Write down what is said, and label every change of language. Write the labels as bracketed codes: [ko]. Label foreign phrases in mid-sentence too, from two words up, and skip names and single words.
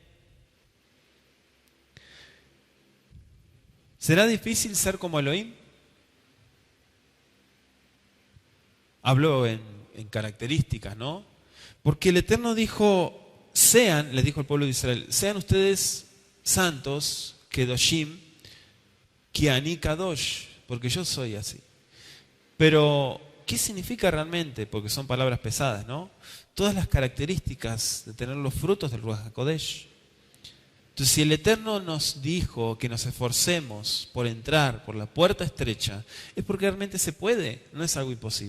[es] ¿Será difícil ser como Elohim? Hablo en características, ¿no? Porque el Eterno dijo, sean, les dijo al pueblo de Israel, sean ustedes santos, [he] קדושים, כי אני קדוש, [es] porque yo soy así. Pero, ¿qué significa realmente? Porque son palabras pesadas, ¿no? Todas las características de tener los frutos del [he] רוח הקודש. [es] Entonces, si el Eterno nos dijo que nos esforcemos por entrar por la puerta estrecha, es porque realmente se puede, no es algo imposible.